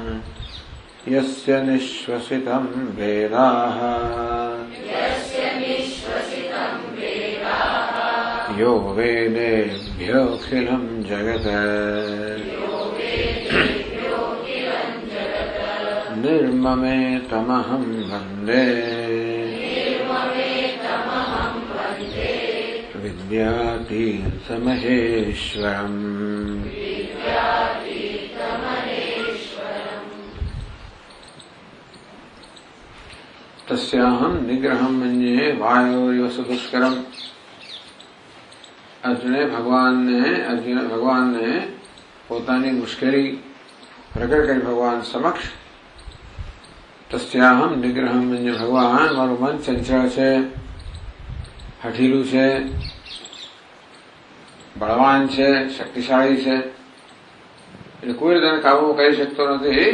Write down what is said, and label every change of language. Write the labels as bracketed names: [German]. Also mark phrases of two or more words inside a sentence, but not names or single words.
[Sanskrit] यस्य निःश्वसितं वेदाः यो वेदेभ्योऽखिलं जगत् निर्ममेतमहं वन्दे विद्यातीर्थमहेश्वरम्। तस्याहं निग्रहं मन्ये वायोरिव सुदुष्करम्। [Gujarati] ભગવાન ને પોતાની મુશ્કેલી પ્રગટ કરી ભગવાન સમક્ષ. [Sanskrit] તસ્યાહમ નિગ્રહમ મન્યે, [Gujarati] ભગવાન મારું મન ચંચળ છે, હઠીલું છે, બળવાન છે, શક્તિશાળી છે, એટલે કોઈ રીતે કાબુમાં કરી શકતો નથી.